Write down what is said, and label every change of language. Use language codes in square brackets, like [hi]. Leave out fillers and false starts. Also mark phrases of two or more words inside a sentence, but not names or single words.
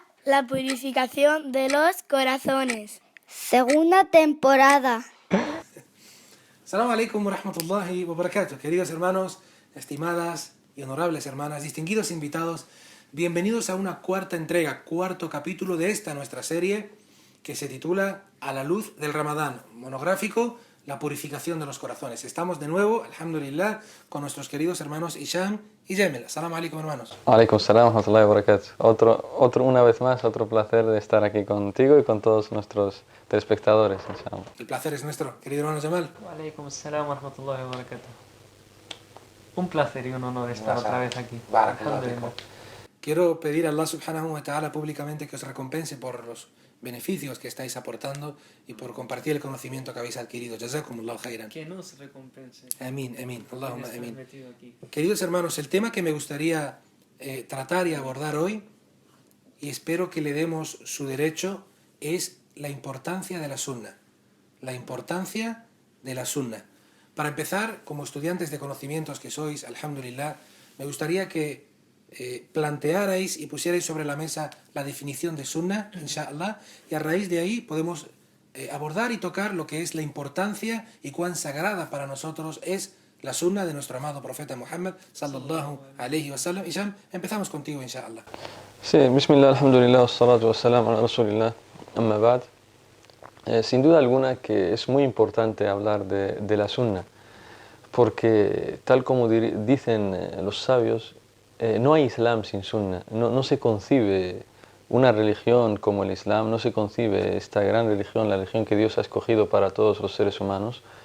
[es] La purificación de los corazones. Segunda temporada. [ar] السلام عليكم ورحمة الله وبركاته. [es] Queridos hermanos, estimadas y honorables hermanas, distinguidos invitados, bienvenidos a una cuarta entrega, cuarto capítulo de esta nuestra serie que se titula A la luz del Ramadán, monográfico, la purificación de los corazones. Estamos de nuevo, alhamdulillah, con nuestros queridos hermanos Hisham y Jamil. [ar] السلام عليكم, [es] hermanos. [ar] عليكم السلام ورحمة الله وبركاته. [es] Una vez más, otro placer de estar aquí contigo y con todos nuestros telespectadores, inshallah. El placer es nuestro, querido hermano Jamal. [ar] عليكم السلام ورحمة الله وبركاته. [es] Un placer y un honor estar otra vez aquí. Alhamdulillah. Quiero pedir a Allah [ar] سبحانه وتعالى [es] públicamente que os recompense por los beneficios que estáis aportando y por compartir el conocimiento que habéis adquirido. [ar] جزاكم الله خيرا. [es] Que nos recompense. Amén, amén. Allahumma Estar amén. metido aquí. Queridos hermanos, el tema que me gustaría tratar y abordar hoy, y espero que le demos su derecho, es la importancia de la sunna. La importancia de la sunna. Para empezar, como estudiantes de conocimientos que sois, alhamdulillah, me gustaría que plantearais y pusierais sobre la mesa la definición de sunna, inshallah, y a raíz de ahí podemos abordar y tocar lo que es la importancia y cuán sagrada para nosotros es la sunna de nuestro amado profeta Muhammad [ar] صلى الله عليه وسلم. [es] Hisham, empezamos contigo, inshallah. [ar] Sí, بسم الله، الحمد لله، والصلاة والسلام على رسول الله، أما بعد. [es] Sin duda alguna que es muy importante hablar de la sunna, porque tal como dicen los sabios, no hay Islam sin sunna, no se concibe una religión como el Islam, no se concibe esta gran religión, la religión que Dios ha escogido para todos los seres humanos,